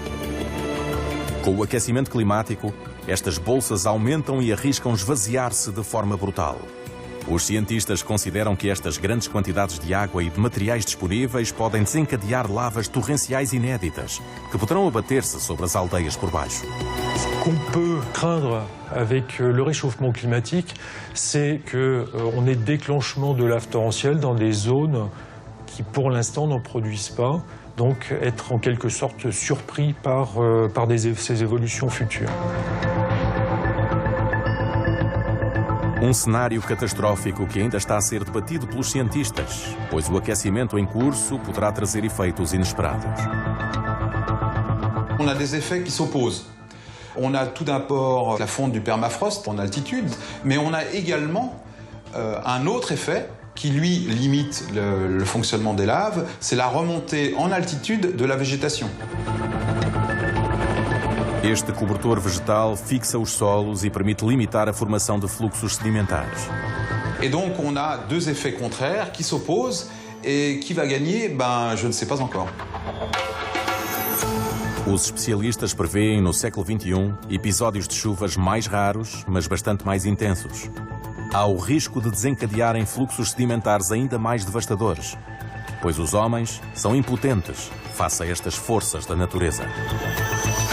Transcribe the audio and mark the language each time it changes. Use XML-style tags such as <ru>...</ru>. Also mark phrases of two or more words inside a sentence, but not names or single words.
<pt>Com o aquecimento climático, estas bolsas aumentam e arriscam esvaziar-se de forma brutal. Os cientistas consideram que estas grandes quantidades de água e de materiais disponíveis podem desencadear lavas torrenciais inéditas, que poderão abater-se sobre as aldeias por baixo.</pt> <fr>Ce qu'on peut craindre avec le réchauffement climatique, c'est qu'on ait déclenchement de laves torrentielles dans des zones qui, pour l'instant, n'en produisent pas, donc être en quelque sorte surpris par ces évolutions futures.</fr> <pt>Cenário catastrófico que ainda está a ser debatido pelos cientistas, pois o aquecimento em curso poderá trazer efeitos inesperados.</pt> <fr>On a des effets qui s'opposent. On a tout d'abord la fonte du permafrost en altitude, mais on a également un autre effet qui, lui, limite le fonctionnement des laves, c'est la remontée en altitude de la végétation.</fr> <pt>Este cobertor vegetal fixa os solos e permite limitar a formação de fluxos sedimentares.</pt> <fr>Et donc on a deux effets contraires qui s'opposent et qui va gagner, je ne sais pas encore.</fr> <pt>Os especialistas prevêem no século XXI episódios de chuvas mais raros, mas bastante mais intensos. Há o risco de desencadearem fluxos sedimentares ainda mais devastadores, pois os homens são impotentes face a estas forças da natureza.</pt>